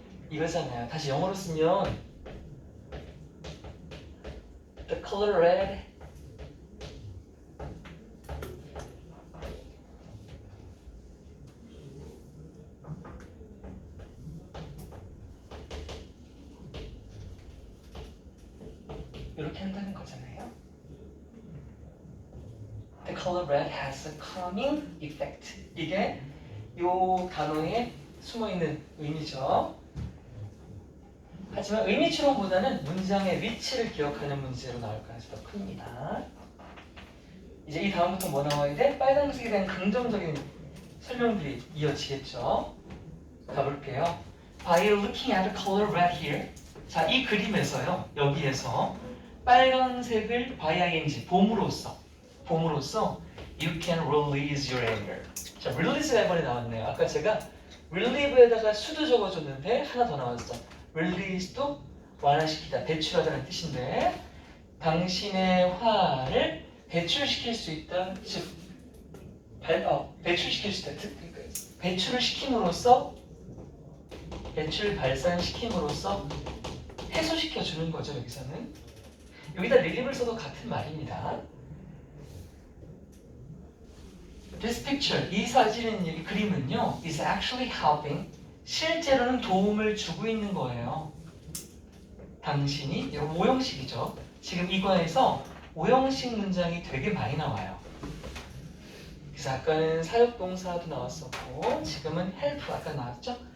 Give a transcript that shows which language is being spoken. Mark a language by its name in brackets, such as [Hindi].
[Korean] 이거잖아요. 다시 영어로 쓰면 [English] The color red [Korean] 이렇게 한다는 거잖아요. [English] The color red has a calming effect. [Korean] 이게 이 단어에 숨어있는 의미죠. 하지만 의미 추론보다는 문장의 위치를 기억하는 문제로 나올 가능성이 더 큽니다. 이제 이 다음부터 뭐 나와야 돼? 빨간색에 대한 긍정적인 설명들이 이어지겠죠. 가볼게요. [English] By looking at the color red here. [Korean] 자, 이 그림에서요. 여기에서 빨간색을 by ing 봄으로써 [English] you can release your anger. [Korean] 자, release가 이번에 나왔네요. 아까 제가 relieve에다가 수도 적어줬는데 하나 더 나왔어. release도 완화시키다, 배출하다는 뜻인데 당신의 화를 배출시킬 수 있다. 즉 배출시킬 수 있다. 배출을 시킴으로써 배출 발산시킴으로써 해소시켜 주는 거죠. 여기서는 여기다 relieve를 써도 같은 말입니다. [English] This picture, [Korean] 이 사진은 이 그림은요, [English] is actually helping. [Korean] 실제로는 도움을 주고 있는 거예요. 당신이 이거 오형식이죠. 지금 이과에서 오형식 문장이 되게 많이 나와요. 그래서 아까는 사역동사도 나왔었고 지금은 help 아까 나왔죠?